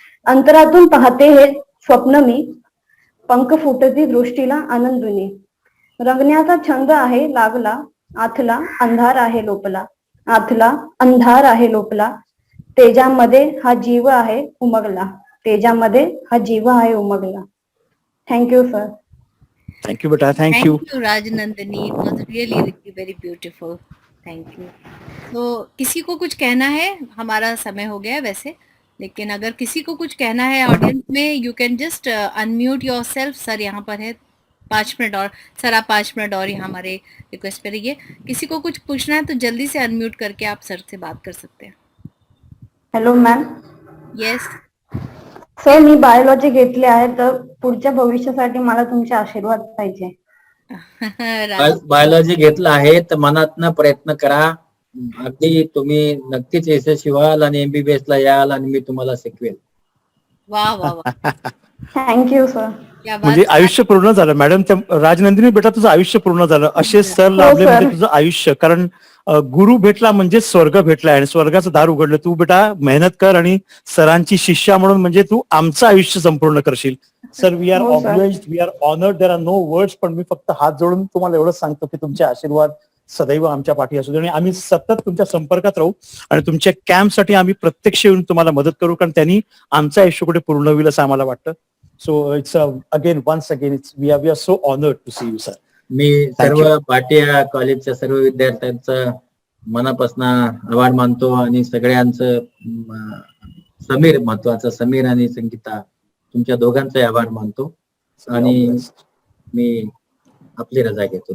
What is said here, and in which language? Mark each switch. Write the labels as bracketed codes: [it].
[mr] अंतरातून पाहते हे स्वप्न मी, पंख फुटती दृष्टीला आनंदुनी, रंगण्याचा छंद आहे लागला, आतला अंधार आहे लोपला, आतला अंधार आहे लोपला, तेजामध्ये हा जीव आहे उमगला, तेजामध्ये हा जीव आहे उमगला. [en] Thank you sir. Thank you बेटा. Thank you. Thank you, Rajnandini. It was really, really very beautiful. Thank you. [hi] तो किसी को कुछ कहना है? हमारा समय हो गया है वैसे, लेकिन अगर किसी को कुछ कहना है ऑडियंस में, [en] You can just unmute yourself. [hi] Sir यहाँ पर है 5 मिनट और. सर आप 5 मिनट और यहाँ हमारे रिक्वेस्ट पे रहिए. किसी को कुछ पूछना है तो जल्दी से अनम्यूट करके आप सर से बात कर सकते हैं. [en] Hello ma'am. Yes. [mr] सर मी बायोलॉजी घेतली आहे, तर पुढच्या भविष्यासाठी मला तुमचे आशीर्वाद पाहिजे. बायोलॉजी घेतलं आहे तर मनातनं प्रयत्न करा. अगदी तुम्ही नक्कीच यशस्वी व्हाल आणि MBBS ला याल आणि मी तुम्हाला शिकवेल. वाह वाह वाह. [en] Thank you sir. [mr] म्हणजे आयुष्य पूर्ण झालं मॅडम. राजनंदिनी बेटा तुझं आयुष्य पूर्ण झालं. असे सर लाभले म्हणजे तुझं आयुष्य, कारण गुरु भेटला म्हणजे स्वर्ग भेटला आणि स्वर्गाचं दार उघडलं. तू बेटा मेहनत कर आणि सरांची शिष्या म्हणून म्हणजे तू आमचं आयुष्य संपूर्ण करशील. [en] Sir we are obliged, we are honoured, there are no words. [mr] पण मी फक्त हात जोडून तुम्हाला एवढंच सांगतो की तुमचे आशीर्वाद सदैव आमच्या पाठी असू दे आणि आम्ही सतत तुमच्या संपर्कात राहू आणि तुमच्या कॅम्पसाठी आम्ही प्रत्यक्ष येऊन तुम्हाला मदत करू, कारण त्यांनी आमचं आयुष्य कुठे पूर्ण होईल असं आम्हाला वाटतं. [en] So it's again once again it's we are so honoured to see you sir. [mr] मी सर्व भाटिया कॉलेजच्या सर्व विद्यार्थ्यांचं मनापासून आभार मानतो आणि सगळ्यांचं समीर महत्वाचं, समीर आणि संगीता तुमच्या दोघांचे आभार मानतो आणि मी आपली रजा घेतो.